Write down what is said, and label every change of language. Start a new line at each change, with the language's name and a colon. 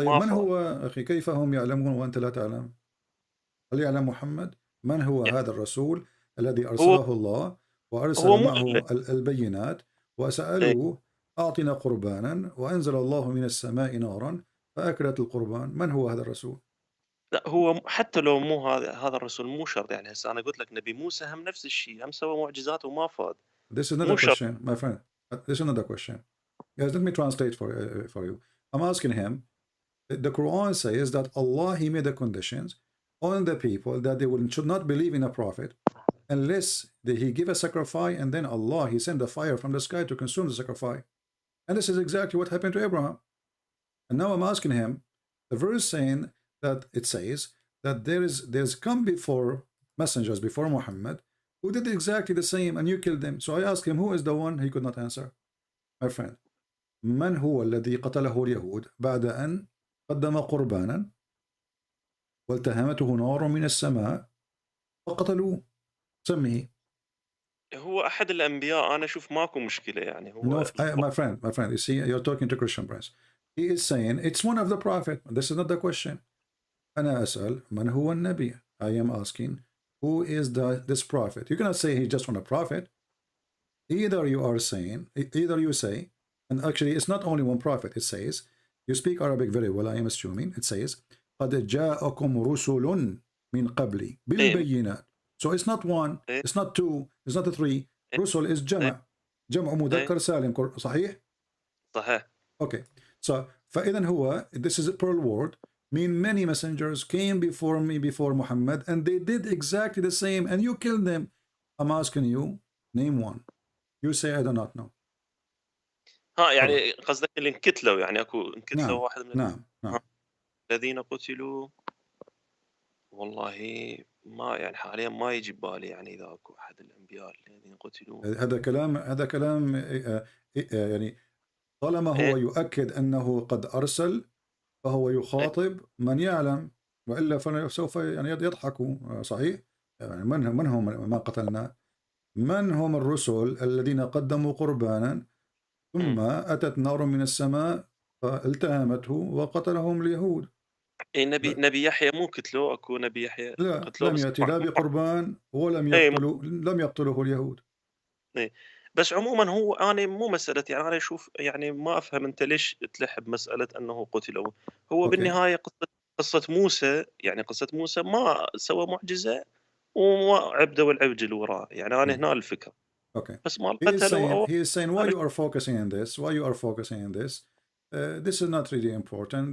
Arabic: طيب من هو أخي؟ كيف هم يعلمون وأنت لا تعلم؟ هل يعلم محمد؟ من هو هذا الرسول الذي أرسله الله وأرسل معه البينات وسألوه أعطنا قربانا وأنزل الله من السماء نارا فأكلت القربان؟ من هو هذا الرسول؟ لا، هو حتى لو مو هذا الرسول مو شرط. يعني هسه أنا قلت لك نبي موسى هم نفس الشيء، هم سوى معجزات وما فاد.
English: This is another question, my friend. This is another question. Yes, let me translate for you. I'm asking him, the Quran says that Allah, He made the conditions on the people that they should not believe in a prophet unless He give a sacrifice, and then Allah, He send a fire from the sky to consume the sacrifice. And this is exactly what happened to Abraham. And now I'm asking him, the verse saying that it says that there's come before messengers before Muhammad who did exactly the same and you killed them. So I asked him, who is the one? He could not answer. My friend,
Arabic: من هو الذي قتله اليهود بعد أن قدم قربانا والتهمته نار من السماء وقتلوه؟ سميه. هو أحد الأنبياء. أنا أشوف ماكو مشكلة يعني. هو
English: my friend, you see, you're talking to Christian prince. He is saying it's one of the prophet. This is not the question.
Arabic: أنا أسأل من هو النبي.
English: I am asking who is this prophet. You cannot say he's just one a prophet. Either you say, and actually it's not only one prophet. It says, you speak Arabic very well, I am assuming. It says
Arabic: قد جاءكم رسل من قبلي بالبينات.
English: So it's not one, it's not two, it's not three.
Arabic: رسل
English: is
Arabic: جمع مذكر سالم. صحيح؟ صحيح.
English: Okay. So
Arabic: فإذن هو,
English: this is a plural word, mean many messengers came before me, before Muhammad, and they did exactly the same, and you killed them. I'm asking you, name one. You say I do not know.
Arabic: يعني قصدك اللي انقتلوا، يعني اكو انقتلوا نعم. واحد من نعم. الذين قتلوا. والله ما يعني حاليا ما يجي ببالي يعني اذا اكو احد الانبياء الذين قتلوا. هذا كلام يعني طالما هو يؤكد أنه قد أرسل فهو يخاطب من يعلم، وإلا فسوف يعني يضحكوا. صحيح؟ يعني من هم ما قتلنا؟ من هم الرسل الذين قدموا قربانا ثم أتت نار من السماء فالتهمته وقتلهم اليهود؟ نبي يحيى مو قتلوه؟ اكو نبي يحيى لا، لم يأتي لا بقربان ولم لم يقتله اليهود. بس عموما هو أنا مو مسألة، يعني أنا أشوف يعني ما أفهم أنت ليش تلح بمسألة أنه قتلوا. هو بالنهاية قصة موسى، يعني قصة موسى ما سوى معجزة وما عبده والعبد وراه. يعني أنا هنا الفكرة.
English: Okay.
Arabic: بس ما قتلوا.
English: He is saying why you are focusing on this? Why you are focusing on this? This is not really important.